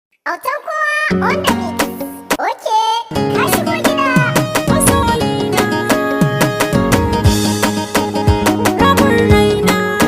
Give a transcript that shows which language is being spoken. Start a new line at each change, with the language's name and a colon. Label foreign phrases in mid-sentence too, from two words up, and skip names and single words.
English: Autan kowa on the mix.
Hausa: Ok, ka shigo gida. Masoyina. Rabin raina.